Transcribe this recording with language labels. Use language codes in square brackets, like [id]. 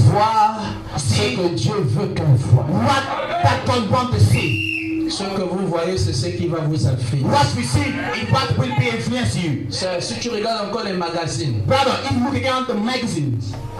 [fr] voient ce que Dieu veut qu'elles voient. [en] what that God wants to see. [fr] Ce que vous voyez, c'est ce qui va vous influencer. [en] What we see is what will be influence you. [fr] Si tu regardes encore les magazines, [en] Brother, if you look at the magazines,